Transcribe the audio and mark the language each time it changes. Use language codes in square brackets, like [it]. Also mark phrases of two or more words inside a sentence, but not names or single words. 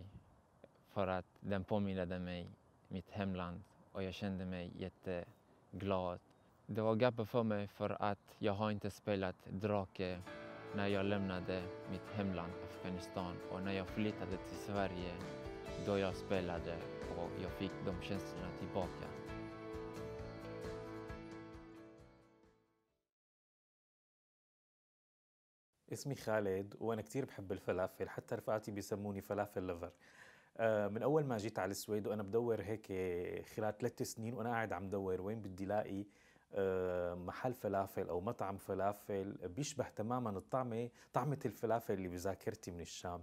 [sv] För att den påminnade mig mitt hemland och jag kände mig jätteglad. Det var gappet för mig för att jag har inte spelat drake när jag lämnade mitt hemland Afghanistan, och när jag flyttade till Sverige då jag spelade och jag fick de känslorna tillbaka. [ar] اسمي خالد وأنا كتير بحب الفلافل، حتى رفقاتي بيسموني فلافل ليفر. من أول ما جيت على السويد وأنا بدور هيك خلال 3 سنين وأنا قاعد عم دور وين بدي لاقي محل فلافل أو مطعم فلافل بيشبه تماما طعمة الفلافل اللي بذاكرتي من الشام.